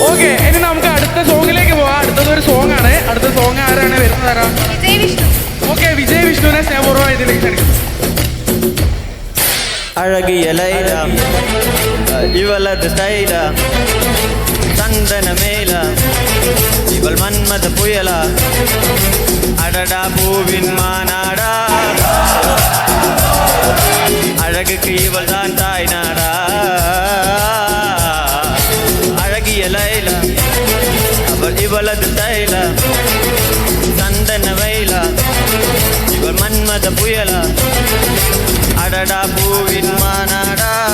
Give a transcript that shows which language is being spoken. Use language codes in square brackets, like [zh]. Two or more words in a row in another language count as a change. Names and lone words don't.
[ml] ഓക്കെ, ഇനി നമുക്ക് അടുത്ത സോങ്ങിലേക്ക് പോവാം. അടുത്തതൊരു സോങ് ആണ്. അടുത്ത സോങ് ആരാണ് വരുന്നത്? ആരാ? വിജയ് വിഷ്ണു. ഓക്കെ, വിജയ് വിഷ്ണുവിനെ സ്നേഹപൂർവ്വം ഇതിലേക്ക് ക്ഷണിക്കുന്നു. [ta] அழகிய லைலா இவளது ஸ்டைலா சந்தன மேலா இவள் மன்மத புயலா அடடா பூவின் மாநாடா அழகுக்கு இவள் தான் தாய் நாடா அழகிய லைலா அவள் இவளது ஸ்டைலா சந்தன வேலா இவள் மன்மத புயலா அடடா பூவின் மாநாடா